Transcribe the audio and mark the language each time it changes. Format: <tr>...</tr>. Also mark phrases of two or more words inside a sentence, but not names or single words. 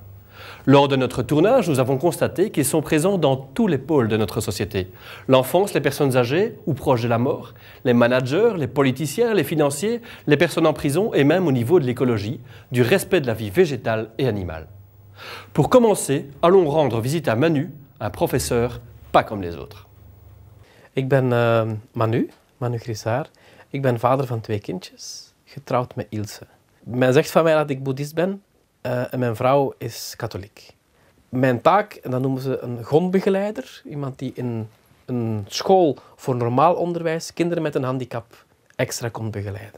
<fr>Lors de notre tournage, nous avons constaté qu'ils sont présents dans tous les pôles de notre société. L'enfance, les personnes âgées ou proches de la mort, les managers, les politiciens, les financiers, les personnes en prison et même au niveau de l'écologie, du respect de la vie végétale et animale. Pour commencer, allons rendre visite à Manu, un professeur pas comme les autres.</fr> <nl>Ik ben Manu Grissaert. Ik ben vader van 2 kindjes, getrouwd met Ilse. Men zegt van mij dat ik boeddhist ben. En mijn vrouw is katholiek. Mijn taak, en dat noemen ze een grondbegeleider, iemand die in een school voor normaal onderwijs kinderen met een handicap extra kon begeleiden.</nl>